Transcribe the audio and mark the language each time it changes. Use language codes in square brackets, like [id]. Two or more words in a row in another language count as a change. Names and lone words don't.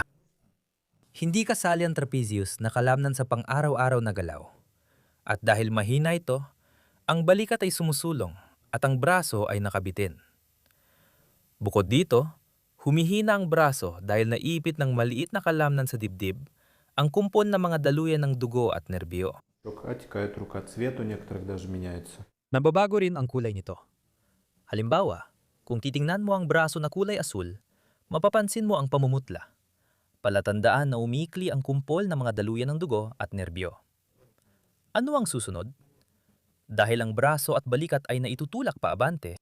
[tl] Hindi kasali ang trapezius na kalamnan sa pang-araw-araw na galaw. At dahil mahina ito, ang balikat ay sumusulong at ang braso ay nakabitin. Bukod dito, humihina ang braso dahil naiipit ng maliit na kalamnan sa dibdib, ang kumpon ng mga daluyan ng dugo at nerbyo. [ru] Текает рука, цвет у некоторых даже меняется. [tl] Nababago rin ang kulay nito. Halimbawa, kung titingnan mo ang braso na kulay asul, mapapansin mo ang pamumutla. palatandaan na umikli ang kumpol ng mga daluyan ng dugo at nerbyo. Ano ang susunod? Dahil ang braso at balikat ay naitutulak paabante,